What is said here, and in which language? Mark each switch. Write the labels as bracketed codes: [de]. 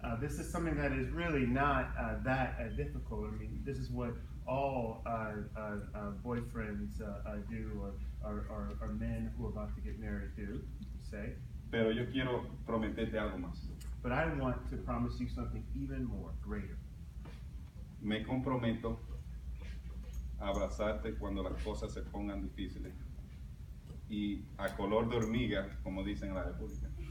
[en] This is something that is really not that difficult. I mean, this is what all boyfriends do, or men who are about to get married do, say. [es] Pero yo quiero prometerte algo más. [en] But I want to promise you something even more, greater. [es] Me comprometo a abrazarte cuando las cosas se pongan difíciles y a color de hormiga, como dicen en la República.